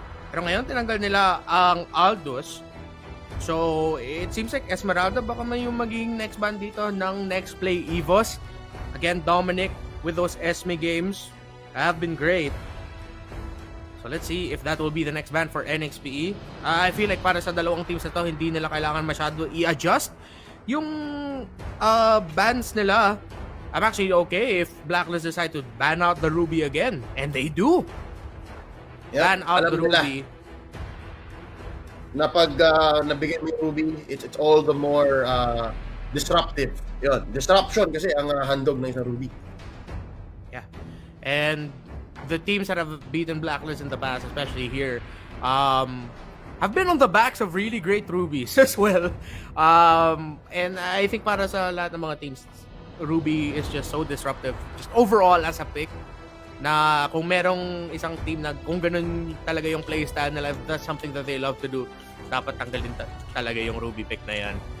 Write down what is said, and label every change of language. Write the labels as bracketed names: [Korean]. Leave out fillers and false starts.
[Filipino] Pero ngayon, tinanggal nila ang Aldous. [English] So, it seems like [Filipino] Esmeralda baka may yung maging next ban dito ng Nxpe Evos. [English] Again, Dominic with those Esme games have been great. So let's see if that will be the next ban for Nxpe. I feel like [Filipino] para sa dalawang teams na to, hindi nila kailangan masyado i-adjust yung bans nila. [English] I'm actually okay if Blacklist decide to ban out the Ruby again. And they do. Yep, Ban out the Ruby. [Filipino] Na pag nabigyan mo yung Ruby, [English] it's all the more disruptive. [Filipino] Yun, disruption kasi ang handog ng isang Ruby. [English] Yeah. And the teams that have beaten Blacklist in the past, especially here, have been on the backs of really great Rubies as well. And I think [Filipino] para sa lahat ng mga teams, [English] Ruby is just so disruptive. Just overall as a pick, [Filipino] na kung merong isang team na kung ganun talaga yung playstyle nila, [English] that's something that they love to do, [Filipino] dapat tanggalin talaga yung Ruby pick na yan.